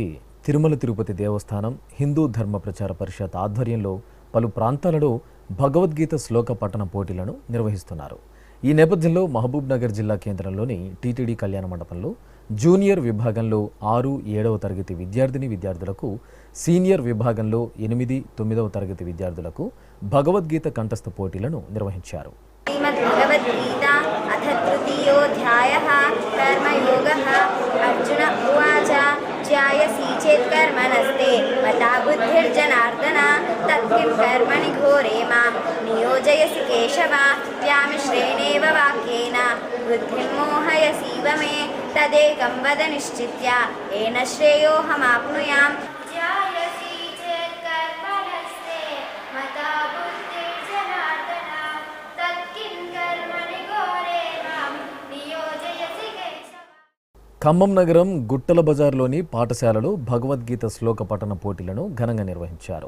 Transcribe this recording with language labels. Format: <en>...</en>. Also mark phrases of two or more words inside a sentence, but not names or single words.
<te>తిరుమల తిరుపతి దేవస్థానం హిందూ ధర్మ ప్రచార పరిషత్ ఆధ్వర్యంలో పలు ప్రాంతాలలో భగవద్గీత శ్లోక పఠన పోటీలను నిర్వహిస్తున్నారు. ఈ నేపథ్యంలో మహబూబ్ నగర్ జిల్లా కేంద్రంలోని టీటీడీ కళ్యాణ మండపంలో జూనియర్ విభాగంలో 6, 7వ తరగతి విద్యార్థులకు, సీనియర్ విభాగంలో 8, 9వ తరగతి విద్యార్థులకు భగవద్గీత కంఠస్థ పోటీలను నిర్వహించారు.</te> <sa>श्रीमद्भगवद्गीता अथ तृतीयोऽध्यायः कर्मयोगः अर्जुन उवाच ध्यायसि चेत् कर्मणस्ते मता बुद्धिर्जनार्दन तत्किं कर्मणि घोरे मां नियोजयसि केशव व्यामिश्रेणेव वाक्येन बुद्धिं मोहयसीव मे तदेकं वद निश्चित्य येन श्रेयोऽहमाप्नुयाम्.</sa> <te>ఖమ్మం నగరం గుట్టల బజార్లోని పాఠశాలలో భగవద్గీత శ్లోక పఠన పోటీలను ఘనంగా నిర్వహించారు.</te>